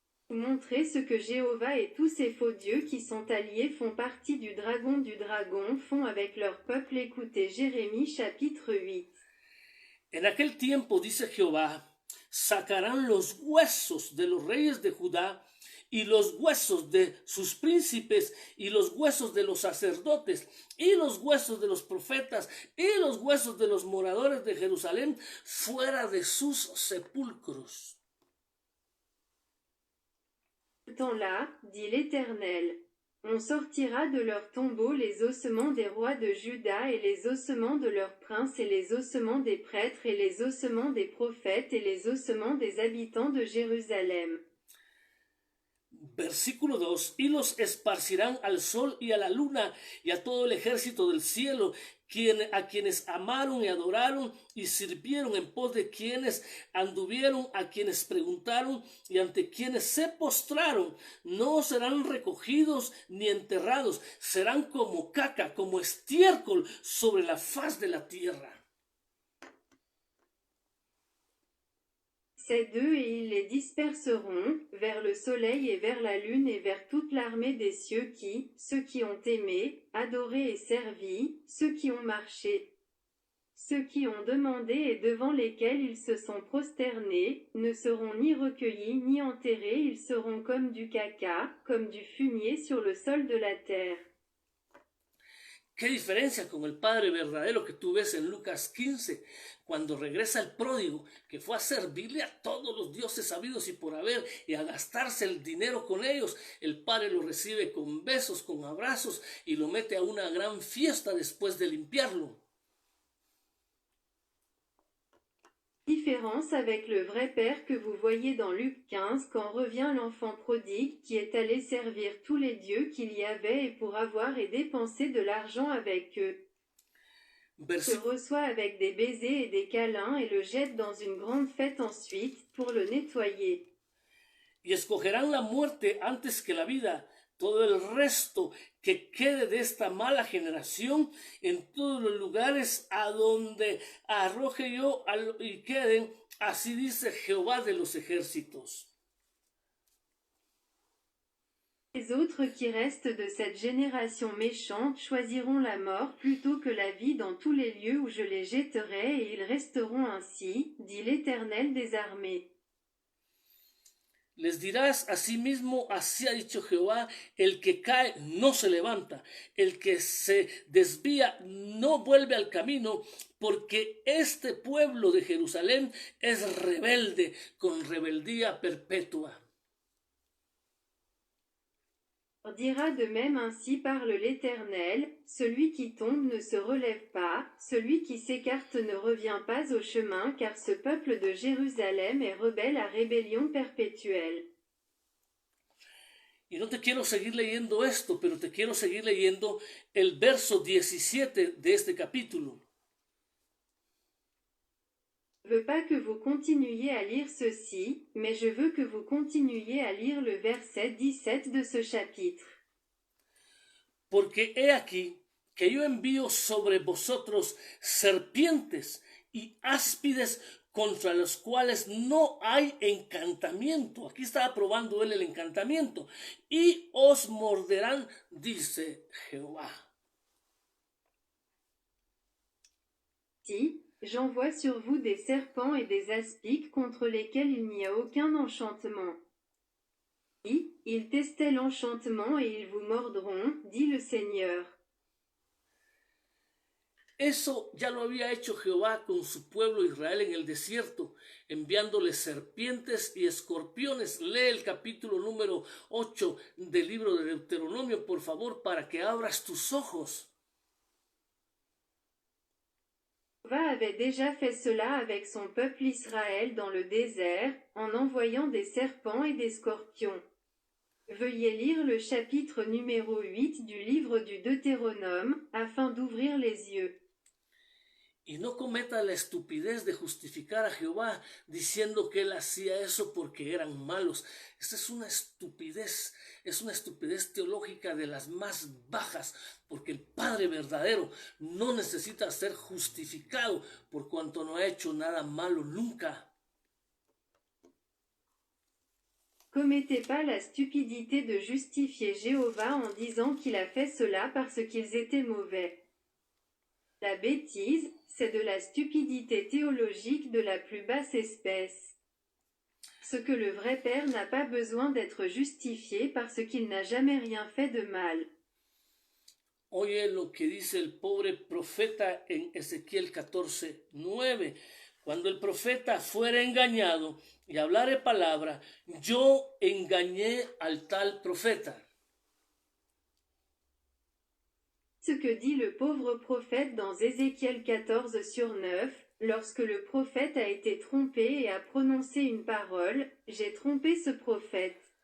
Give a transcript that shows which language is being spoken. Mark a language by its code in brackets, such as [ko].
[fr] Montrer ce que Jéhovah et tous ces faux dieux qui sont alliés font partie du dragon font avec leur peuple. Écoutez Jérémie chapitre 8. [es] En aquel tiempo, dice Jehová, sacarán los huesos de los reyes de Judá y los huesos de sus príncipes y los huesos de los sacerdotes y los huesos de los profetas y los huesos de los moradores de Jerusalén fuera de sus sepulcros. [fr] Temps-là, dit l'Éternel, on sortira de leurs tombeaux les ossements des rois de Juda et les ossements de leurs princes et les ossements des prêtres et les ossements des prophètes et les ossements des habitants de Jérusalem. [es] Versículo 2, y los esparcirán al sol y a la luna y a todo el ejército del cielo, a quienes amaron y adoraron y sirvieron, en pos de quienes anduvieron, a quienes preguntaron y ante quienes se postraron. No serán recogidos ni enterrados, serán como caca, como estiércol sobre la faz de la tierra. [fr] Ces deux, et ils les disperseront vers le soleil et vers la lune et vers toute l'armée des cieux ceux qui ont aimé, adoré et servi, ceux qui ont marché, ceux qui ont demandé et devant lesquels ils se sont prosternés, ne seront ni recueillis ni enterrés, ils seront comme du caca, comme du fumier sur le sol de la terre. [es] ¿Qué diferencia con el Padre verdadero que tú ves en Lucas 15, cuando regresa el pródigo, que fue a servirle a todos los dioses habidos y por haber y a gastarse el dinero con ellos? El Padre lo recibe con besos, con abrazos y lo mete a una gran fiesta después de limpiarlo. [fr] Différence avec le vrai Père que vous voyez dans Luc 15 quand revient l'enfant prodigue qui est allé servir tous les dieux qu'il y avait et pour avoir et dépenser de l'argent avec eux. Se reçoit avec des baisers et des câlins et le jette dans une grande fête ensuite pour le nettoyer. [es] Y escogerán la muerte antes que la vida. Todo el resto que quede de esta mala generación en todos los lugares a donde arroje yo y queden, así dice Jehová de los ejércitos. [fr] Les autres qui restent de cette génération méchante choisiront la mort plutôt que la vie dans tous les lieux où je les jetterai et ils resteront ainsi, dit l'Éternel des armées. [es] Les dirás asimismo, así ha dicho Jehová, el que cae no se levanta, el que se desvía no vuelve al camino, porque este pueblo de Jerusalén es rebelde, con rebeldía perpetua. [fr] Dira de même ainsi parle l'Éternel, celui qui tombe ne se relève pas, celui qui s'écarte ne revient pas au chemin, car ce peuple de Jérusalem est rebelle à rébellion perpétuelle. [es] Y no te quiero seguir leyendo esto, pero te quiero seguir leyendo el verso 17 de este capítulo. [fr] Je ne veux pas que vous continuiez à lire ceci, mais je veux que vous continuiez à lire le verset 17 de ce chapitre. [es] Porque he aquí que yo envío sobre vosotros serpientes y áspides contra los cuales no hay encantamiento. Aquí está probando él el encantamiento. Y os morderán, dice Jehová. [fr] Si, j'envoie sur vous des serpents et des aspics contre lesquels il n'y a aucun enchantement. Oui, ils testaient l'enchantement et ils vous mordront, dit le Seigneur. [es] Eso ya lo había hecho Jehová con su pueblo Israel en el desierto, enviándoles serpientes y escorpiones. Lee el capítulo número 8 del libro de Deuteronomio, por favor, para que abras tus ojos. [fr] Jehová avait déjà fait cela avec son peuple Israël dans le désert, en envoyant des serpents et des scorpions. Veuillez lire le chapitre numéro 8 du livre du Deutéronome, afin d'ouvrir les yeux. [es] Y no cometa la estupidez de justificar a Jehová diciendo que él hacía eso porque eran malos. Esta es una estupidez teológica de las más bajas, porque el Padre verdadero no necesita ser justificado por cuanto no ha hecho nada malo nunca. [fr] Commettez pas la stupidité de justifier Jéhovah en disant qu'il a fait cela parce qu'ils étaient mauvais. La bêtise, c'est de la stupidité théologique de la plus basse espèce. Ce que le vrai Père n'a pas besoin d'être justifié parce qu'il n'a jamais rien fait de mal. [es] Oye lo que dice el pobre profeta en Ezequiel 14:9. Cuando el profeta fuera engañado y hablare palabra, yo engañé al tal profeta. [fr] Ce que dit le pauvre prophète dans Ézéchiel 14/9, lorsque le prophète a été trompé et a prononcé une parole, j'ai trompé ce prophète.